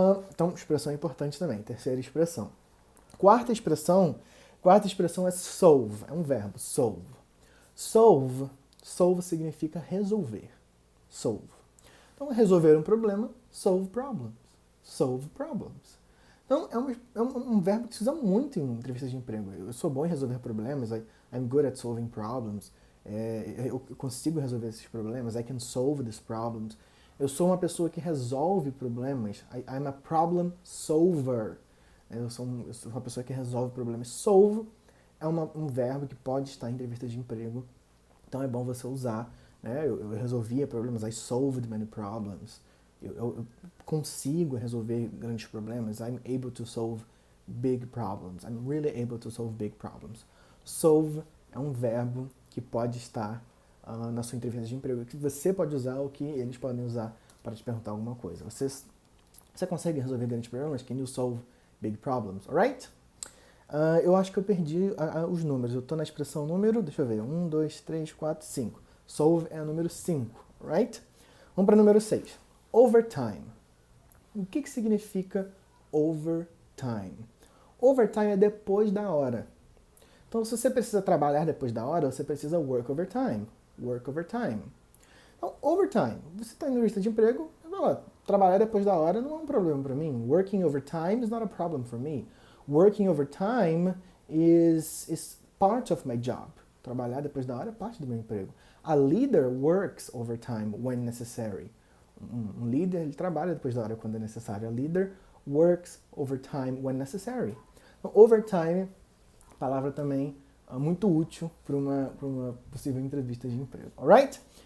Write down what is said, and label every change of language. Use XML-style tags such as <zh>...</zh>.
<pt>Então, expressão importante também. Terceira expressão. Quarta expressão é solve. É um verbo, solve. Solve significa resolver. Solve. Então, resolver um problema,</pt> <en>solve problems. Solve problems.</en> <pt>Então, é um verbo que se usa muito em entrevistas de emprego. Eu sou bom em resolver problemas.</pt> <en>I'm good at solving problems.</en> <pt>Eu consigo resolver esses problemas.</pt> <en>I can solve these problems.</en> <pt>Eu sou uma pessoa que resolve problemas.</pt> <en>I'm a problem solver.</en> <pt>Eu sou uma pessoa que resolve problemas. Solve é um verbo que pode estar em entrevistas de emprego. Então é bom você usar. Né? Eu resolvia problemas.</pt> <en>I solved many problems.</en> <pt>Eu consigo resolver grandes problemas.</pt> <en>I'm able to solve big problems. I'm really able to solve big problems.</en> <pt>Solve é um verbo que pode estar na sua entrevista de emprego, que você pode usar ou que eles podem usar para te perguntar alguma coisa. Você consegue resolver grandes problemas?</pt> <en>Can you solve big problems? Alright?</en> <pt>Eu acho que eu perdi os números. Eu estou na expressão número, deixa eu ver, 1, 2, 3, 4, 5. Solve é o número 5, right? Vamos para o número 6. Overtime. O que significa overtime? Overtime é depois da hora. Então, se você precisa trabalhar depois da hora, você precisa</pt> <en>work overtime. Work overtime.</en> <pt>Então, overtime. Você está em entrevista de emprego, vai lá, trabalhar depois da hora não é um problema para mim.</pt> <en>Working overtime is not a problem for me. Working overtime is part of my job.</en> <pt>Trabalhar depois da hora é parte do meu emprego.</pt> <en>A leader works overtime when necessary.</en> <pt>Um líder, ele trabalha depois da hora quando é necessário.</pt> <en>A leader works overtime when necessary.</en> <pt>Então, overtime, palavra também muito útil para uma possível entrevista de emprego. Alright?</pt>